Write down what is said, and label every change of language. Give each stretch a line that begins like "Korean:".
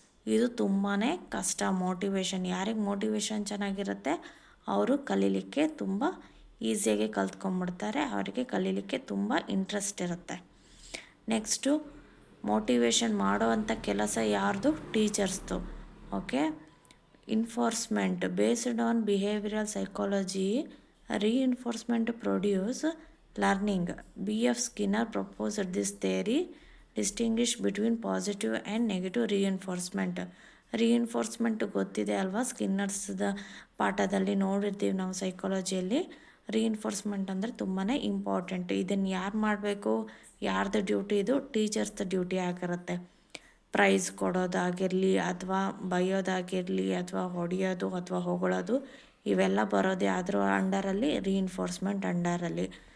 Kannada: ಇದು ತುಂಬಾ ಕಷ್ಟ. ಮೋಟಿವೇಶನ್, ಯಾರಿಗೆ ಮೋಟಿವೇಶನ್ ಚೆನ್ನಾಗಿರುತ್ತೆ ಅವರು ಕಲೀಲಿಕ್ಕೆ ತುಂಬ ಈಸಿಯಾಗಿ ಕಲ್ತ್ಕೊಂಡ್ಬಿಡ್ತಾರೆ, ಅವರಿಗೆ ಕಲೀಲಿಕ್ಕೆ ತುಂಬ ಇಂಟ್ರೆಸ್ಟ್ ಇರುತ್ತೆ. ನೆಕ್ಸ್ಟು ಮೋಟಿವೇಶನ್ ಮಾಡೋವಂಥ ಕೆಲಸ ಯಾರ್ದು? ಟೀಚರ್ಸ್ದು. Okay.
English: Enforcement based on behavioural psychology reinforcement produce learning. B.F. Skinner proposed this theory distinguish between positive and negative reinforcement.
Kannada: Reinforcement ಗೊತ್ತಿದೆ ಅಲ್ವಾ, ಸ್ಕಿನ್ನರ್ಸ್ದ ಪಾಠದಲ್ಲಿ ನೋಡಿರ್ತೀವಿ ನಾವು ಸೈಕಾಲಜಿಯಲ್ಲಿ. ರಿಇನ್ಫೋರ್ಸ್ಮೆಂಟ್ ಅಂದರೆ ತುಂಬಾ ಇಂಪಾರ್ಟೆಂಟ್. ಇದನ್ನು ಯಾರು ಮಾಡಬೇಕು, ಯಾರ್ದು ಡ್ಯೂಟಿ? ಇದು ಟೀಚರ್ಸ್ದ ಡ್ಯೂಟಿ ಆಗಿರುತ್ತೆ. ಪ್ರೈಸ್ ಕೊಡೋದಾಗಿರಲಿ ಅಥವಾ ಬೈಯೋದಾಗಿರಲಿ ಅಥವಾ ಹೊಡೆಯೋದು ಅಥವಾ ಹೊಗಳೋದು, ಇವೆಲ್ಲ ಬರೋದೇ ಅದ್ರ ಅಂಡರಲ್ಲಿ, ರಿಇನ್ಫೋರ್ಸ್ಮೆಂಟ್ ಅಂಡರಲ್ಲಿ.